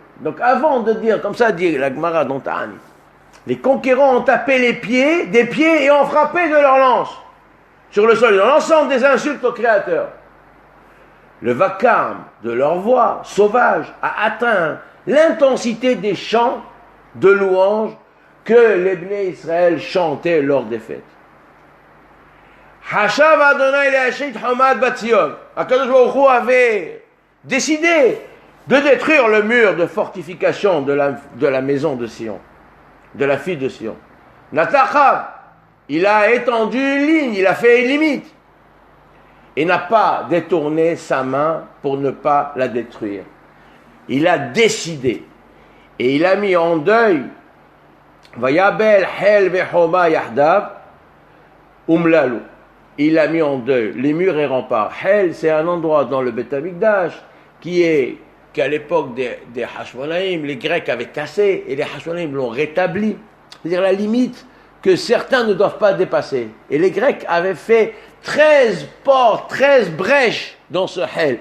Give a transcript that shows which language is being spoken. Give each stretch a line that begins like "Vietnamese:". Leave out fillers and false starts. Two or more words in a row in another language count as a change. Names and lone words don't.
French: Donc avant de dire, comme ça dit la Gemara dans Ta'ani, les conquérants ont tapé les pieds, des pieds et ont frappé de leurs lances sur le sol, dans l'ensemble des insultes au Créateur. Le vacarme de leur voix sauvage a atteint l'intensité des chants de louanges que les Bnei Israël chantaient lors des fêtes.
Hebrew: חשב אדני להשחית חומת בציון. הקדוש ברוך הוא
French: avait décidé de détruire le mur de fortification de la maison de Sion, de la fille de Sion. Natachav, il a étendu une ligne, il a fait une limite. Et n'a pas détourné sa main pour ne pas la détruire. Il a décidé. Et il a mis en deuil.
Hebrew: ויאבל חל וחומה יחדו אמללו.
French: Il a mis en deuil les murs et remparts. Hel, c'est un endroit dans le
Hebrew: בית המקדש
French: qu'à l'époque des Hashmonaïm, les Grecs avaient cassé et les Hashmonaïm l'ont rétabli. C'est-à-dire la limite que certains ne doivent pas dépasser. Et les Grecs avaient fait 13 portes, 13 brèches dans ce Hel.